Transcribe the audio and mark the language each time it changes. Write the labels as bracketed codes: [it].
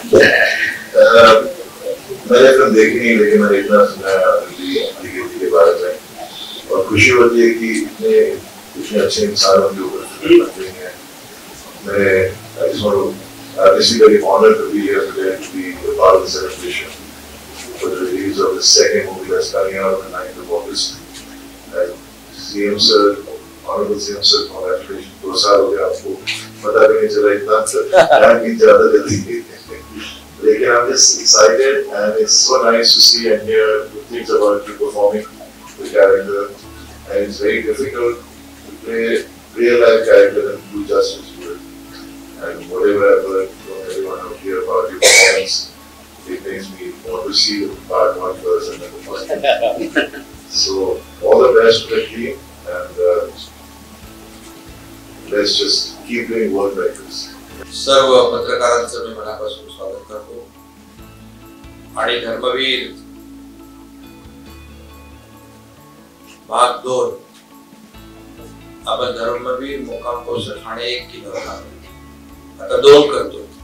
[hi] मैंने फिल्म देखी नहीं, लेकिन मैंने इतना सुना है अदिति के बारे में और खुशी होती है कि इतने अच्छे इंसानों के ऊपर फिल्म बन रही है। [en] I just want to obviously very honored to be here today to be a part of the celebration for the release of the second movie that's coming out on the 9th of August. And CM sir, honorable CM sir, congratulations. [hi] 2 साल हो गए आपको, पता भी नहीं चला इतना time की ज़्यादा जल्दी। [en] लेकिन I'm just excited and it's so nice to see and hear good things about you performing the character, and it's very difficult to play real life character and do justice to it. And whatever I've heard from everyone out here about your performance, it makes me want to see part 1 first and then the part 2. So all the best to the team, and let's just keep doing work like this. [mr] सर्व पत्रकारांचं मी मनापासून स्वागत करतो आणि धर्मवीर भाग 2 आपण धर्मवीर मुक्काम post Thane 1 केलं आता 2 करतो।